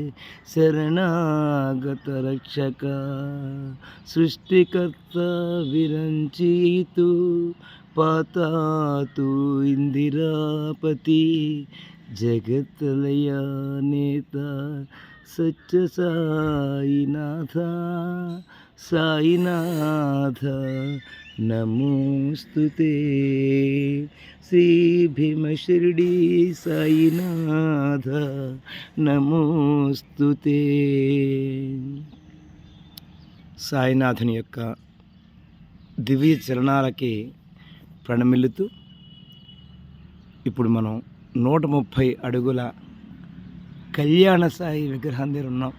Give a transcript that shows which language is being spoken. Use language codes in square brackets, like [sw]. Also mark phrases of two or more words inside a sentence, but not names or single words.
[sa] शरणागत रक्षक सृष्टिकर्ता विरंचितु पातातु इंदिरापति जगतलया नेता सच्च साईनाथ साईनाथ नमोस्तुते श्री भीम शिरडी साईनाथ నమోస్తుతే. [te] సాయినాథుని యొక్క దివ్య చరణాలకి ప్రణమిల్లుతూ ఇప్పుడు మనం 130 అడుగుల కళ్యాణ సాయి విగ్రహం దగ్గర ఉన్నాం.